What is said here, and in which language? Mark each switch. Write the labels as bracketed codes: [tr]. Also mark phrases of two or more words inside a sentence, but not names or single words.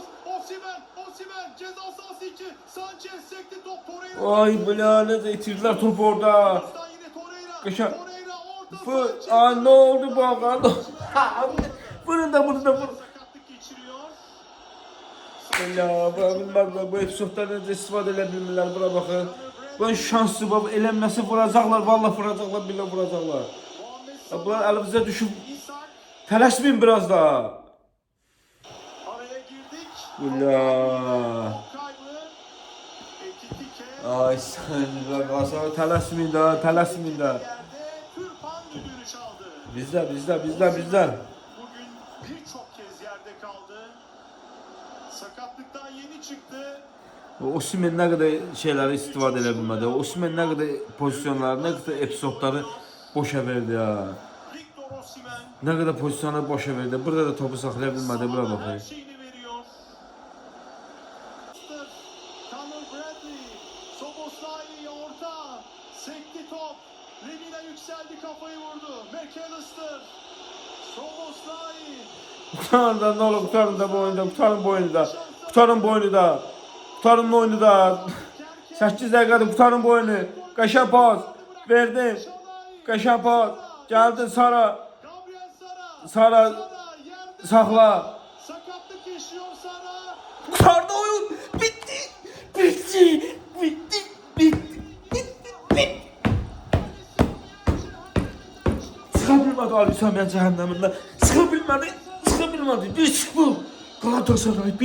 [tr] Osimhen ceza sahası içi. Sanchez sekti top Torreira. [az] Ay bilanet itirdiler topu orada. [tr] Yine Torreira. Kışa- Torreira orta Bu, Sanchez. aa ne oldu bu aga? Bunu da vur. Sakatlık geçiriyor. [az] Ya bura bilmədilər, bu episodlar necə istifadə edə bilmirlər, bura baxın. Bunun şansı var, eləməsi vuracaqlar, vallahi vuracaqlar, billah vuracaqlar. [tr] Muhammed [az] Ya bunlar əlimizə düşüb, [tr] İshak. [az] tələsməyin biraz da. [tr] Araya girdik. [az] Billah. [tr] Top kaybı. Ekitike. [az] Ay sən, qasa tələsməyin də, tələsməyin də. [tr] Yerde Türpan düdüğünü çaldı. [az] Bizdə. [tr] Bugün birçok kez yerde kaldı. Sakatlıktan yeni çıktı. [az] Osimhen nə qədər şeyləri istifadə edə bilmədi. Osimhen nə qədər pozisyonları, nə qədər epizodları boşa verdi ya. Victor Osimhen. Nə qədər pozisyonları boşa verdi. Burada da topu saxlaya bilmədi, bura [tr] Her [az] baxın. [tr] şeyini veriyor. Conor Bradley. Soboslai orta. Sekti top. Lemina yükseldi kafayı vurdu. McAllister. Soboslai. Kurtarın da ne olur, kurtarın da bu oyunda, kurtarın bu oyunu da. Kurtarın bu oyunu da. Kurtarın bu oyunu da. [az] 8 dəqiqədir, [tr] kurtarın bu oyunu. [az] Qəşəng pas. Verdim. Qəşəng pas. Gəldi Sara. Gabriel Sara. Sara [tr] Yerde. [az] saxla. [tr] Sakatlık yaşıyor Sara. Kurtardı oyun. Bitti. [az] Çıxa bilmədi Ali Samiyan cəhənnəmindən. Çıxa bilmədi. 1-0. Galatasaray 1.